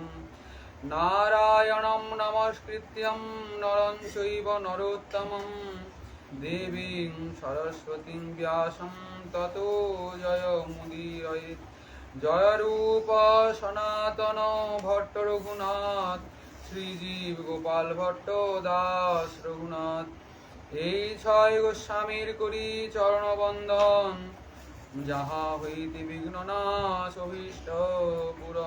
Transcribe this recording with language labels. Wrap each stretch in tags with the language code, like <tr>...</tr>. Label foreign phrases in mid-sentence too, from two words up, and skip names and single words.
<sa>नारायणं नमस्कृत्यं नरं चैव नरोत्तमं देवीं सरस्वतीं व्यासं ततो जयमुदीरयेत्। जय रूप सनातन भट्ट रघुनाथ श्रीजीव गोपाल भट्ट दास रघुनाथ।</sa> <bn>এই ছয় গোস্বামীর করি চরণবন্দন যাহা হইতে বিঘ্ননাশ অভীষ্ট পূরণ।</bn>